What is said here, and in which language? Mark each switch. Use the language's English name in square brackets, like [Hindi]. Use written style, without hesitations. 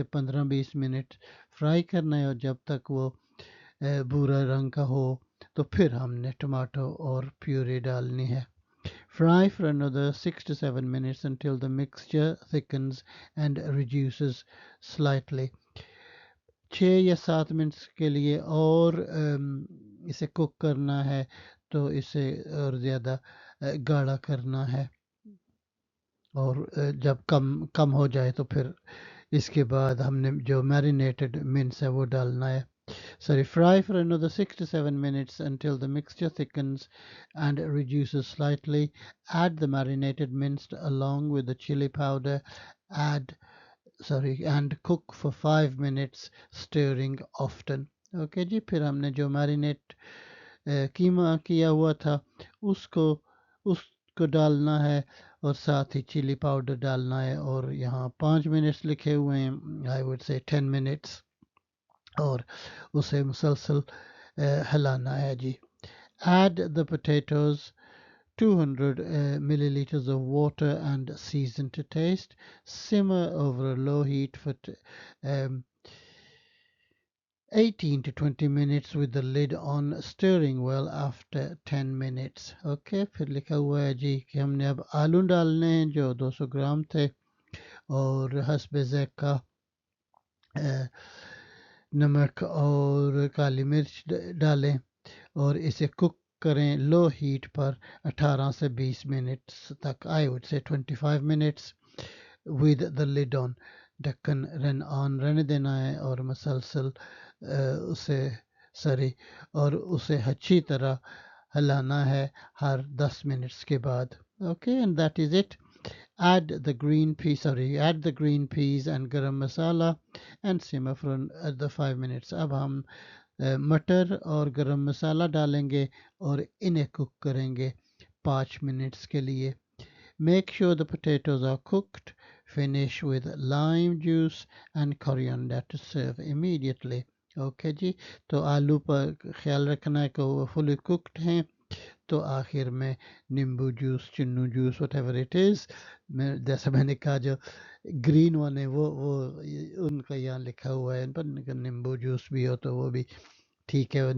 [Hindi] इसे 15-20 minute fry करना है और जब तक वो भूरा रंग का हो तो फिर हमने टमाटो और प्यूरी डालनी है। [English] Fry for another 6 to 7 minutes until the mixture thickens and reduces slightly. [Hindi] 6 या 7 मिनट के लिए और इसे कुक करना है, तो इसे और ज़्यादा गाढ़ा करना है और जब कम कम हो जाए तो फिर इसके बाद हमने जो मैरिनेटेड मिन्स है वो डालना है। [English] Sorry, fry for another 6 to 7 minutes until the mixture thickens and reduces slightly. Add the marinated minced along with the chili powder. And cook for 5 minutes, stirring often. [Hindi] Okay जी, फिर हमने जो marinate कीमा किया हुआ था उसको उसको डालना है और साथ ही चिली पाउडर डालना है और यहाँ 5 मिनट्स लिखे हुए हैं, [English] I would say 10 minutes, [Hindi] और उसे मुसलसल हिलाना है जी। [English] Add the potatoes, 200 milliliters of water and season to taste. Simmer over a low heat for um, 18 to 20 minutes with the lid on, stirring well after 10 minutes. [Hindi] Okay, फिर लिखा हुआ है जी कि हमने अब आलू डालने हैं जो 200 ग्राम थे और हस्बे ज़ायक़ा नमक और काली मिर्च डालें और इसे कुक करें लो हीट पर 18 से 20 मिनट्स तक, [English] I would say 25 minutes with the lid on. [Hindi] ढक्कन रन ऑन रहने देना है और मसलसल उसे सॉरी और उसे अच्छी तरह हिलाना है हर 10 मिनट्स के बाद। [English] Okay, and that is it. add the green peas and garam masala and simmer for the 5 minutes. [Hindi] अब हम मटर और गरम मसाला डालेंगे और इन्हें कुक करेंगे 5 मिनट्स के लिए। [English] Make sure the potatoes are cooked. Finish with lime juice and coriander to serve immediately. [Hindi] Okay जी, तो आलू पर ख्याल रखना है कि वो फुली कुक्ड हैं, तो आखिर में नींबू juice, Chinnu juice, [English] whatever it is, [Hindi] जैसा मैंने कहा जो ग्रीन वन है वो उनका यहाँ लिखा हुआ है, पर नींबू जूस भी हो तो वो भी ठीक है।